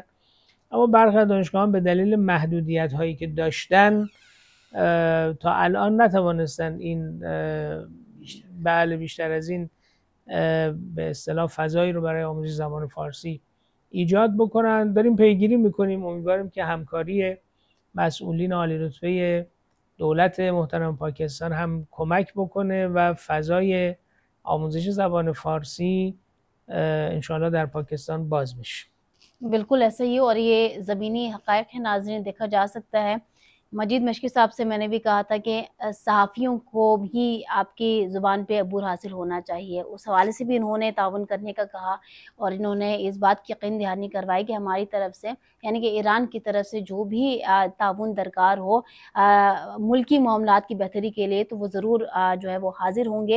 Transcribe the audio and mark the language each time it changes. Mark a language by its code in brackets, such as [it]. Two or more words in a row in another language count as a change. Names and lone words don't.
[fa] اما برخی از دانشگاه‌ها به دلیل محدودیت‌هایی که داشتن تا الان نتوانستن این بیشتر از این به اصطلاح فضایی رو برای آموزش زبان فارسی ایجاد بکنن. داریم پیگیری میکنیم، امیدواریم که همکاری مسئولین عالی رتبه دولت محترم پاکستان هم کمک بکنه و فضای آموزش زبان فارسی انشاءالله در پاکستان باز بشه. [ur] بالکل ایسا ہی، اور یہ زمینی حقائق ہے ناظرین، دیکھا جا سکتا ہے. مجید مشکی صاحب سے میں نے بھی کہا تھا کہ صحافیوں کو بھی آپ کی زبان پہ عبور حاصل ہونا چاہیے، اس حوالے سے بھی انہوں نے تعاون کرنے کا کہا اور انہوں نے اس بات کی یقین دہانی کروائی کہ ہماری طرف سے یعنی کہ ایران کی طرف سے جو بھی تعاون درکار ہو ملکی معاملات کی بہتری کے لیے، تو وہ ضرور جو ہے وہ حاضر ہوں گے.